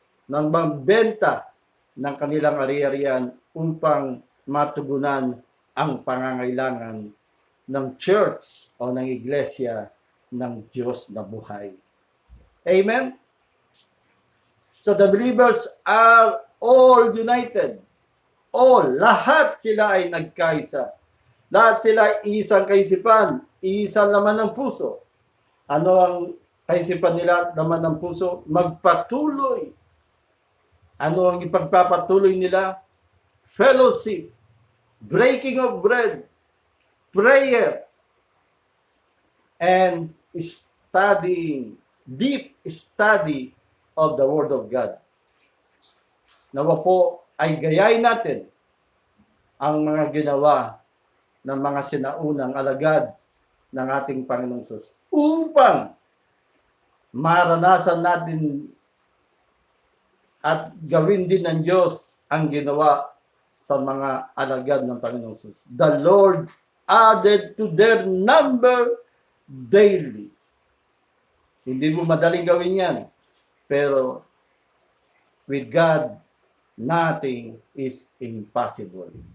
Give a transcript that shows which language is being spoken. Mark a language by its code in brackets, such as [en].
[tl] magbenta ng kanilang ari-arian upang matugunan ang pangangailangan ng church o ng iglesia ng Diyos na buhay. [en] Amen? So the believers are all united. [tl] All, lahat sila ay nagkaisa. Lahat sila ay isang kaisipan, isang laman ng puso. Ano ang kaisipan nila, laman ng puso? Magpatuloy. Ano ang ipagpapatuloy nila? [en] Fellowship, breaking of bread, prayer, and studying, deep study of the Word of God. [tl] Nawa po ay gayahin natin ang mga ginawa ng mga sinaunang alagad ng ating Panginoong Hesus upang maranasan natin at gawin din ng Diyos ang ginawa sa mga alagad ng Panginoong Hesus. [en] The Lord added to their number daily. [tl] Hindi mo madaling gawin yan. Pero [en] with God, nothing is impossible.